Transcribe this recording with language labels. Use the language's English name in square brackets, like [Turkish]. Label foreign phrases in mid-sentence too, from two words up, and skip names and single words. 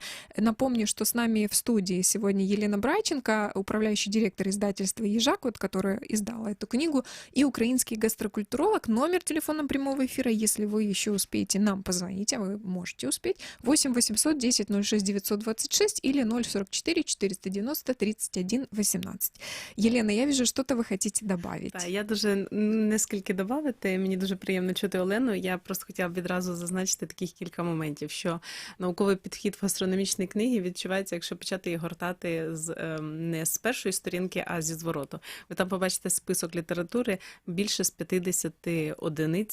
[Russian] Напомню, что с нами в студии сегодня Елена Брайченко, управляющий директор издательства «Ежак», вот, которая издала эту книгу, и украинский гастрокультуролог. Номер телефона прямого эфира, если вы еще успеете нам позвонить, а вы можете успеть, 8 800 10 06 926 или 044 490 31 18. Елена, я вижу, что-то вы хотите добавить. [Ukrainian] Так, я дуже нескільки добавити. Мені дуже приємно чути Олену. Я просто хотіла б відразу зазначити таких кілька моментів, що науковий підхід в гастрономічній книгі відчувається, якщо почати її гортати не з першої сторінки, а зі звороту. Ви там побачите список літератури більше з 50 одиниць.